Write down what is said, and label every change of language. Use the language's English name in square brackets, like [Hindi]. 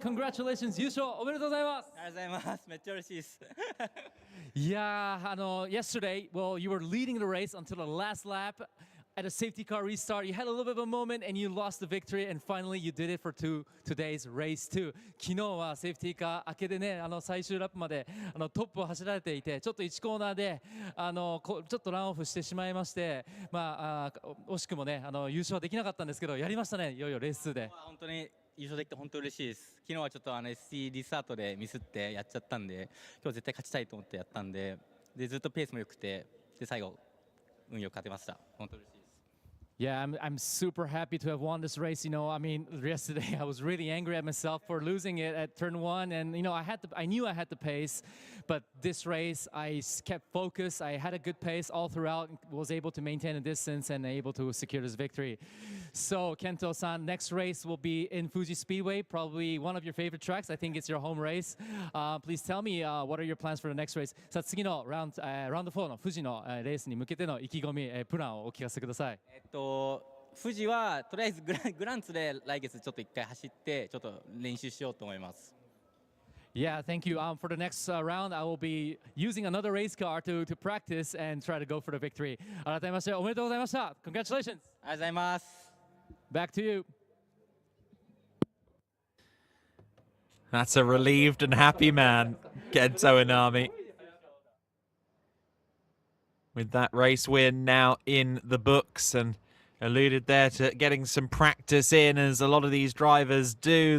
[English] Congratulations, [Japanese] 優勝おめでとうございます。ありがとうございます。めっちゃ嬉しいです。 [English] Yeah, yesterday, well, you were leading the race until the last lap. At a safety car restart, you had a little bit of a moment and you lost the victory, and finally you did it for today's race too. [Japanese] 昨日はセーフティーカー明けでね、最終ラップまでトップを走られていて、ちょっと1コーナーでちょっとランオフしてしまいまして、惜しくもね優勝はできなかったんですけど、やりましたね、いよいよレース2で。本当に優勝できて本当に嬉しいです。昨日はちょっとSC リスタートでミスってやっちゃったんで、今日絶対勝ちたいと思ってやったんで、ずっとペースも良くて、で最後運よく勝てました。本当に嬉しいです。 [English] Yeah, I'm super happy to have won this race. I mean, yesterday I was really angry at myself for losing it at turn 1, and I knew I had the pace, but this race I kept focused. I had a good pace all throughout, was able to maintain a distance and able to secure this victory. So Kento-san, next race will be in Fuji Speedway, probably one of your favorite tracks. I think it's your home race. Please tell me what are your plans for the next race. [Japanese] さあ次のラウンド4の富士のレースに向けての意気込み、プランをお聞かせください。富士はとりあえずグランツで来月ちょっと1回走ってちょっと練習しようと思います。 [English] Yeah, thank you. For the next round, I will be using another race car to practice and try to go for the victory. [Japanese] 改めましておめでとうございました。 [English] Congratulations. [Japanese] ありがとうございます。 [English] Back to you. That's a relieved and happy man, Kento Inami. With that race win now in the books, and alluded there to getting some practice in, as a lot of these drivers do.